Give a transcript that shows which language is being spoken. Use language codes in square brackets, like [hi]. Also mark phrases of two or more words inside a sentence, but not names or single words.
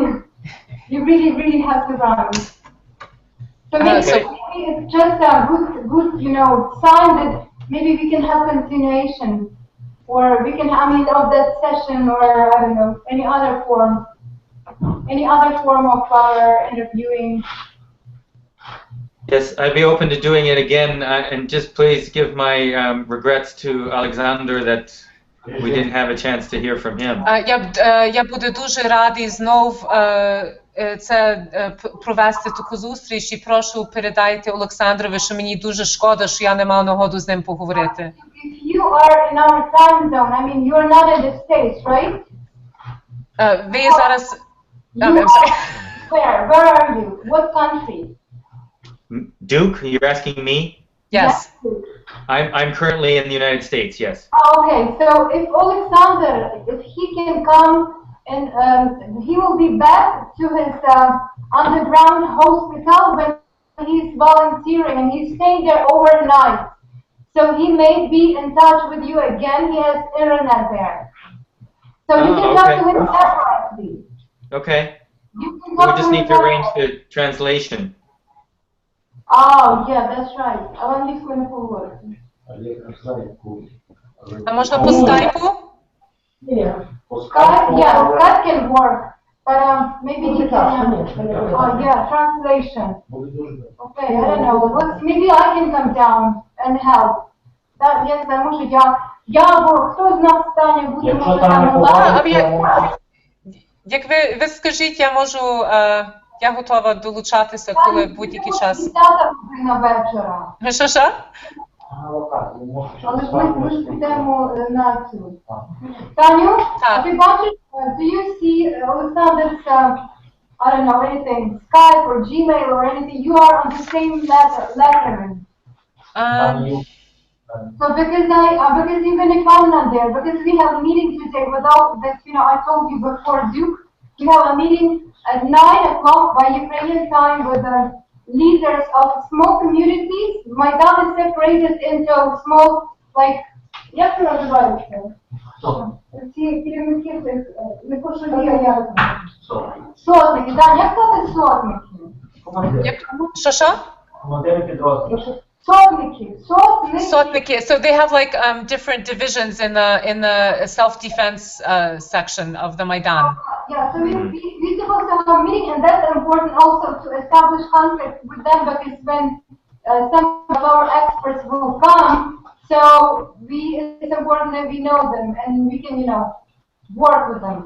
[en] You really, really have to run. So maybe it's just a good, you know, sign that maybe we can have continuation, or we can, I mean, of that session, or I don't know, any other form of our interviewing. Yes, I'd be open to doing it again, and just please give my regrets to Alexander that we didn't have a chance to hear from him. [uk] Я буду дуже радий знов провести таку зустріч, і прошу передайте Олександрові, що мені дуже шкода, що я не мав нагоду з ним поговорити. [en] If you are in our time zone, I mean, you're not in the States, right? [uk] Ви зараз... [en] Where are you? What country? Duke, you're asking me? Yes. I'm currently in the United States, yes. Okay, so if Alexander, if he can come and he will be back to his underground hospital when he's volunteering and he's staying there overnight. So he may be in touch with you again. He has internet there. So you can talk to him separately. Okay. You can We talk just to need him to arrange separately. the translation. Oh, yeah, that's right. [uk] Англійською не говорити. А можна по скайпу? [en] Skype, yeah, Skype can work, but maybe he can. Oh, yeah, translation. Okay, I don't know. Maybe I can come down and help. [uk] Я не знаю, може я або хто з нас стане буде Якщо може там там не онлайн. Як ви скажіть, я можу, я готова долучатися, коли будь-який час. 10 година вечора. Що? Але ми ж підемо на цю. Таню, Так. ти бачиш, [en] do you see Alexander's, I don't know, anything, Skype or Gmail or anything? You are on the same letter. So because even if I'm not there, because we have a meeting today without this, you know, I told you before Duke, we have a meeting at 9 o'clock by Ukrainian time with the leaders of small communities. Maidan is separated into small, like, [uk] як це називається? Ці керівники, не пошли я. Сотники, так, як сказати сотники? Що? Командири підрозділів. Sotniki. [en] So they have like different divisions in the self-defense section of the Maidan. Yeah, so we supposed to have a meeting, and that's important also to establish contact with them, because when some of our experts will come, so it's important that we know them and we can, you know, work with them.